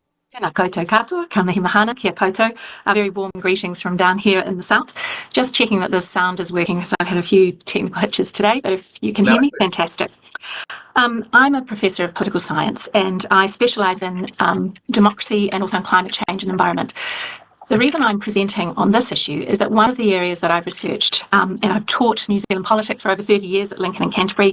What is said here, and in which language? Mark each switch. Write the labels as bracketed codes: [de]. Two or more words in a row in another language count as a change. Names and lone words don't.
[mi] Tēnā koutou katoa, ka mihi mahana, kia koutou. [en] Very warm greetings from down here in the south. Just checking that this sound is working, so I've had a few technical hitches today, but if you can hear me, fantastic. I'm a professor of political science and I specialise in democracy and also in climate change and environment. The reason I'm presenting on this issue is that one of the areas that I've researched, and I've taught New Zealand politics for over 30 years at Lincoln and Canterbury.